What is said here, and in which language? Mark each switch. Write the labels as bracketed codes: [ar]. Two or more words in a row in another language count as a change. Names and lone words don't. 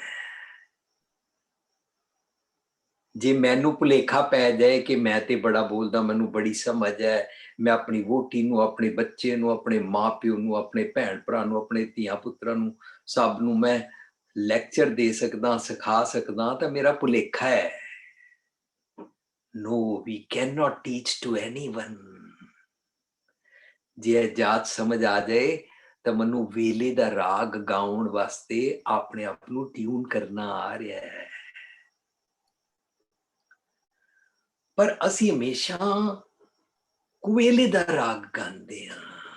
[pa] ਜੇ ਮੈਨੂੰ ਭੁਲੇਖਾ ਪੈ ਜਾਏ ਕਿ ਮੈਂ ਤੇ ਬੜਾ ਬੋਲਦਾ, ਮੈਨੂੰ ਬੜੀ ਸਮਝ ਹੈ, ਮੈਂ ਆਪਣੀ ਵਹੁਟੀ ਨੂੰ, ਆਪਣੇ ਬੱਚੇ ਨੂੰ, ਆਪਣੇ ਮਾਂ ਪਿਓ ਨੂੰ, ਆਪਣੇ ਭੈਣ ਭਰਾ ਨੂੰ, ਆਪਣੇ ਧੀਆਂ ਪੁੱਤਰਾਂ ਨੂੰ, ਸਭ ਨੂੰ ਮੈਂ ਲੈਕਚਰ ਦੇ ਸਕਦਾ, ਸਿਖਾ ਸਕਦਾ, ਤਾਂ ਮੇਰਾ ਭੁਲੇਖਾ ਹੈ। [en] No, we cannot teach to anyone. [pa] ਜੇ ਜਾਤ ਸਮਝ ਆ ਜਾਏ ਤੋ ਮਨੂੰ ਵੇਲੇ ਦਾ ਰਾਗ ਗਾਉਣ ਵਾਸਤੇ ਆਪਣੇ ਆਪ ਨੂੰ ਟਿਊਨ ਕਰਨਾ ਆ ਰਿਹਾ ਹੈ। ਪਰ ਅਸੀਂ ਹਮੇਸ਼ਾ ਕੁਵੇਲੇ ਦਾ ਰਾਗ ਗਾਂਦੇ ਹਾਂ।